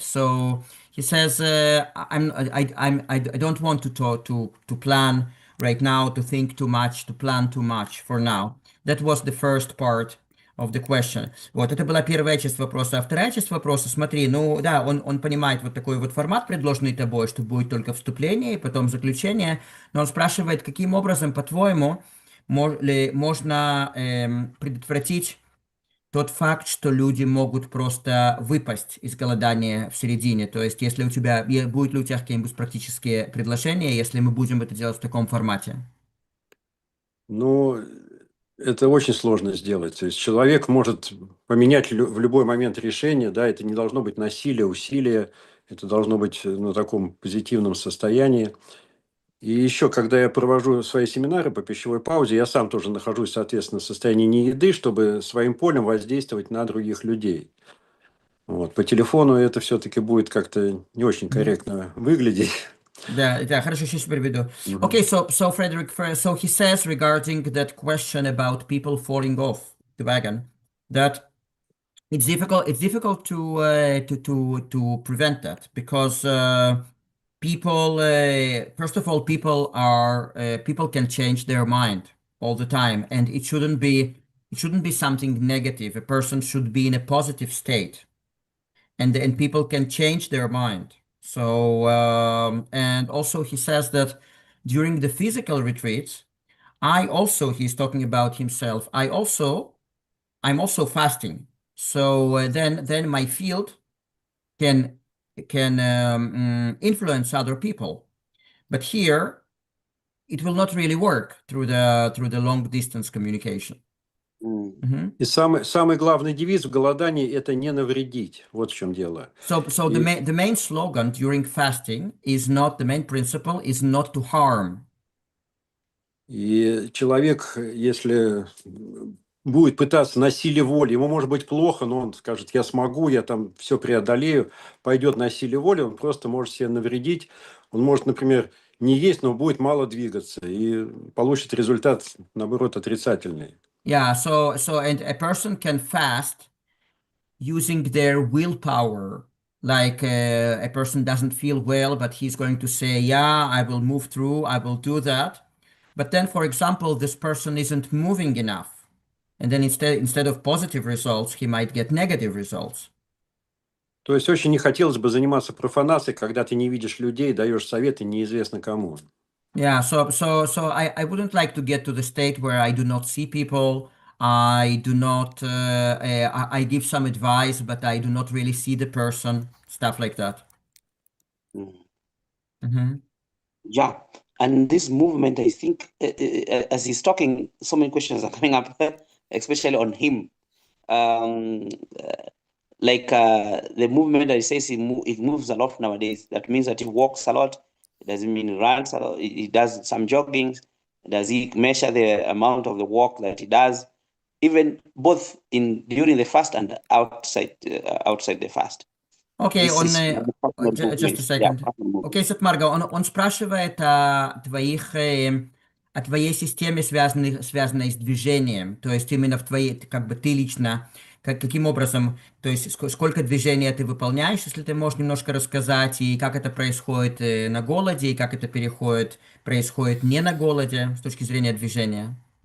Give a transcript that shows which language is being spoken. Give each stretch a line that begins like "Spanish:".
English: So he says, I don't want to plan right now, to think too much, to plan too much for now. That was the first part of the question.
Russian: Вот, это была первая часть вопроса. А вторая часть вопроса, смотри, ну да, он понимает вот такой вот формат, предложенный тобой, что будет только вступление и потом заключение. Но он спрашивает, каким образом, по-твоему, можно предотвратить тот факт, что люди могут просто выпасть из голодания в середине. То есть, если будет ли у тебя какие-нибудь практические предложения, если мы будем это делать в таком формате? Ну, это очень сложно сделать. То есть, человек может поменять в любой момент решение, да, это не должно быть насилие, усилие, это должно быть на таком позитивном состоянии. И еще, когда я провожу свои семинары по пищевой паузе, я сам тоже нахожусь, соответственно, в состоянии нееды, чтобы своим полем воздействовать на других людей. Вот. По телефону это все-таки будет как-то не очень корректно выглядеть. Да, хорошо, сейчас переведу.
English: Okay, so Frederick, so he says regarding that question about people falling off the wagon, that it's difficult to prevent that because people first of all people can change their mind all the time, and it shouldn't be It shouldn't be something negative. A person should be in a positive state, and people can change their mind. So and also he says that during the physical retreats, he's talking about himself. I'm also fasting. So then my field can influence other people. But here it will not really work through the long distance communication. Mhm.
Russian: И самый главный девиз в голодании – это не навредить. Вот в чем дело.
English: So
Russian: И,
English: the main slogan during fasting is not the main principle is not to harm.
Russian: и человек, если будет пытаться на силе воли, ему может быть плохо, но он скажет, я смогу, я там все преодолею, пойдет на силе воли, он просто может себе навредить. Он может, например, не есть, но будет мало двигаться и получит результат, наоборот, отрицательный.
English: Yeah, so and a person can fast using their willpower. Like a person doesn't feel well, but he's going to say, "Yeah, I will move through, I will do that." But then, for example, this person isn't moving enough. And then instead of positive results, he might get negative results.
Russian: То есть очень не хотелось бы заниматься профанацией, когда ты не видишь людей, даешь советы неизвестно кому.
English: Yeah, so I wouldn't like to get to the state where I do not see people. I do not I give some advice, but I do not really see the person, stuff like that. Mhm. Yeah, and this movement, I think, as he's talking, so many questions are coming up, especially on him. Um, the movement that he says it moves a lot nowadays. That means that he walks a lot. It doesn't mean he runs a lot. He does some jogging. Does he measure the amount of the walk that he does, even both in during the fast and outside the fast?
Russian: Окей,
English: This
Russian: он,
English: is personal just a movement. Yeah, second. personal movement.
Russian: Окей, Марга, он спрашивает о твоей системе, связанной с движением, то есть именно в твоей, как бы ты лично, каким образом, то есть сколько движения ты выполняешь, если ты можешь немножко рассказать, и как это происходит на голоде, и как это происходит не на голоде, с точки зрения движения.